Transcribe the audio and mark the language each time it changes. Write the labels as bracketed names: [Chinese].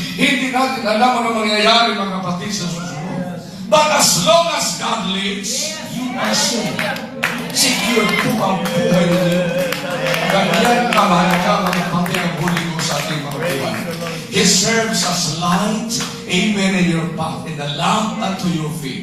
[Filipino] Hindi natin alam ano mangyayari, mga kapatid, sa susunod. [English] But as long as God lives, you are safe. [Filipino] Secure po ang buhay ninyo. Ganyan kamahalaga, mga kapatid, ang huli ko sa ating mga buhay. [English] He serves as light, amen, in your path, and a lamp unto your feet.